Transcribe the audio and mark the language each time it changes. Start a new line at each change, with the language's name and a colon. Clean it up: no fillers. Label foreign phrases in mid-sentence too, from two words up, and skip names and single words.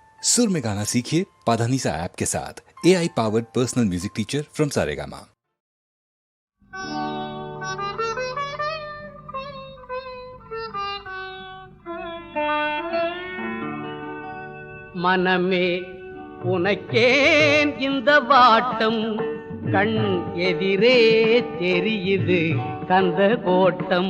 Hindi: सुर में गाना सीखिए पाधानीसा ऐप के साथ।
English: AI powered personal music teacher from Saregama.
Tamil: மனமே உனக்கேன் இந்த வாட்டம், கண் எதிரே தெரியுது கந்த கோட்டம்.